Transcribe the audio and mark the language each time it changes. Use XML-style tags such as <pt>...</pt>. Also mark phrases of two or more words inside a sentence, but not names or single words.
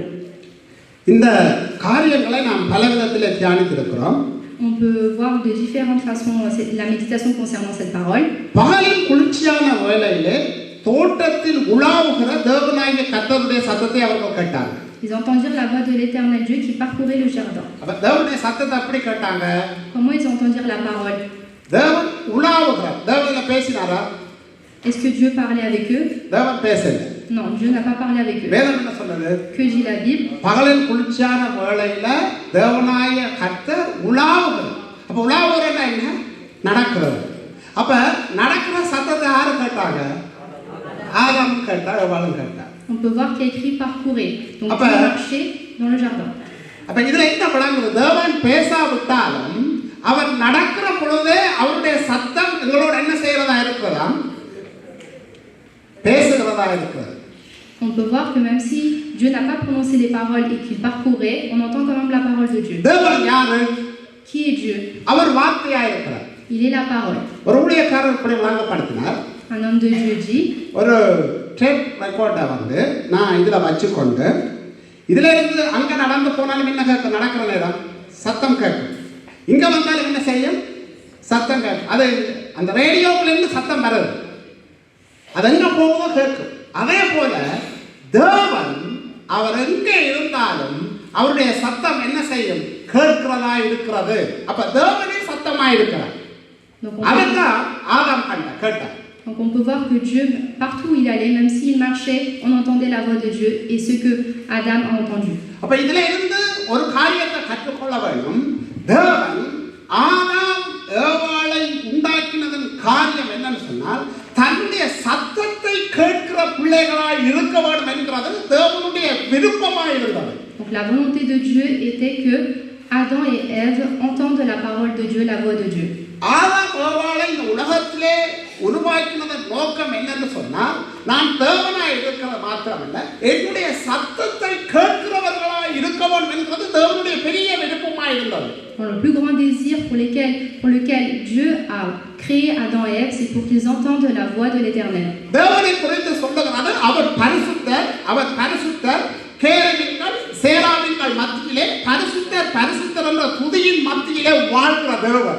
<ta>இந்த காரியங்களை நாம் பல விதத்திலே தியானித்திருக்கிறோம்.</ta> <fr>On peut voir de différentes façons la méditation concernant cette parole.</fr> <ta>பகலில் குளிர்ச்சியான வேளையிலே தோட்டத்தில் உலாவுகிற தேவனாகிய கர்த்தருடைய சத்தத்தை அவர்கள் கேட்டார்கள்.</ta> <fr>Ils entendirent la voix de l'Éternel Dieu qui parcourait le jardin.</fr> <ta>அப்ப தேவனுடைய சத்தத்தை எப்படி கேட்டாங்க?</ta> <fr>Comment ils entendirent la parole?</fr> <ta>தேவன் உலாவுகிறார். தேவன் பேசினாரா?</ta> <fr>Est-ce que Dieu parlait avec eux?</fr> <ta>தேவன் பேசல.</ta> <fr>Non, Dieu n'a pas parlé avec eux.</fr> <ta>வேதம் என்ன சொல்லுது?</ta> <fr>Que dit la Bible?</fr> <ta>பகலில் குளிர்ச்சியான வேளையில தேவனாகிய கர்த்தர் உலாவுகிறார். அப்ப உலாவுகிறன்னா என்ன? நடக்கிறது. அப்ப நடக்கிற சத்தத்தை யாரு கேட்டாங்க? ஆதாம் கேட்டார், ஏவாளும் கேட்டார்.</ta> <fr>On peut voir qu'il y a écrit parcourir. Donc Dieu marchait dans le jardin.</fr> <ta>அப்ப இதுல என்ன விளங்குது? தேவன் பேசாவிட்டாலும் அவர் நடக்கிற பொழுதே அவருடைய சத்தம் எங்களோட என்ன செய்யறதா இருக்கிறதா? பேசுகிறதா இருக்கிறது.</ta> <fr>On peut voir que même si Dieu n'a pas prononcé les paroles et qu'il parcourait, on entend quand même la parole de Dieu.</fr> <ta>தேவன் யாரு?</ta> <fr>Qui est Dieu?</fr> <ta>அவர் வார்த்தையா இருக்கிறார்.</ta> <fr>Il est la parole.</fr> <ta>ஒரு ஊழியக்காரர் இப்படி விளங்கப்படுத்தினார்.</ta> <fr>Un homme de Dieu dit,</fr> <ta>ஒரு</ta> <en>tape record</en> <ta>வந்து நான் இதில் வச்சுக்கொண்டு இதில் இருந்து அங்கே நடந்து போனாலும் என்ன கேட்கும்? நடக்கிற நேரம் சத்தம் கேட்கும். இங்கே வந்தாலும் என்ன செய்யும்? சத்தம் கேட்கும். அது அந்த ரேடியோவிலிருந்து சத்தம் வருது. அது எங்கே போகுதோ கேட்கும். அதே போல தேவன் அவர் எங்கே இருந்தாலும் அவருடைய சத்தம் என்ன செய்யும்? கேட்கிறதா இருக்கிறது. அப்ப தேவனே சத்தமா இருக்கிறார்.</ta> <fr>Donc</fr> <ta>அதைத்தான் ஆதாம் கேட்டார்.</ta> <fr>on peut voir que Dieu, partout où il allait, même s'il marchait, on entendait la voix de Dieu et ce que Adam a entendu.</fr> <ta>அப்ப இதுல இருந்து ஒரு காரியத்தை கற்றுக்கொள்ள வேண்டும். தேவன் ஆதாம் ஏவாளை உண்டாக்கினதன் காரியம் என்னன்னு சொன்னால் தன்னுடைய சத்தத்தை கேட்கிற பிள்ளைகளாய் இருக்க வேண்டும் என்கிறது தேவனுடைய விருப்பமாய் இருந்தது.</ta> <fr>Donc la volonté de Dieu était que Adam et Ève entendent la parole de Dieu, la voix de Dieu.</fr> <ta>ஆதாம் ஏவாளை இந்த உலகத்திலே உருவாக்கினதன் நோக்கம் என்னன்னு சொன்னால் நான் தேவனாய் இருக்கிறது மாத்திரமல்ல என்னுடைய சத்தத்தை கேட்கிறவர்களாய் இருக்க வேண்டும் என்கிறது தேவனுடைய பெரிய விருப்பமாய் இருந்தது.</ta> <fr>Le plus grand désir pour lequel Dieu a créé Adam et Ève, c'est pour qu'ils entendent la voix de l'Éternel.</fr> <ta>தேவனை குறித்து சொல்லுகிறது அவர் பரிசுத்தர் கேருபீன்கள் சேராபீன்கள் மத்தியிலே பரிசுத்தர் என்ற துதியின் மத்தியிலே வாழ்கிற தேவன்.</ta>